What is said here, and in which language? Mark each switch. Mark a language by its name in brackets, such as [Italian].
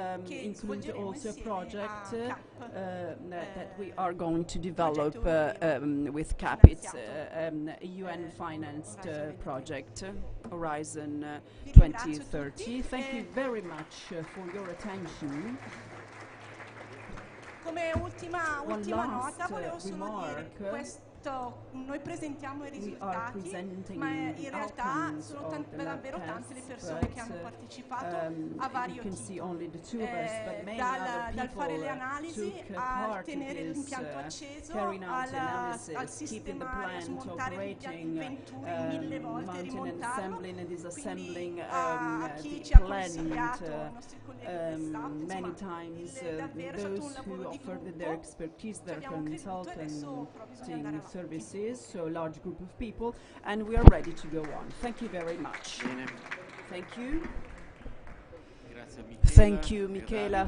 [English] include also a project that we are going to develop with CAP. It's a UN-financed project, Horizon 2030. Thank you very much for your attention. [Italian] Come ultima nota volevo solo dire che noi presentiamo i risultati, ma in realtà sono davvero tante le persone che hanno partecipato a vari team, dal fare le analisi, a tenere l'impianto acceso, al sistemare, a smontare l'impianto in venture 1000 volte, rimontarlo, quindi a chi ci ha consigliato, i nostri colleghi del staff, [English] many times those who offered their expertise, their consulting services, so a large group of people, and we are ready to go on. Thank you very much. Thank you. Thank you, Michela.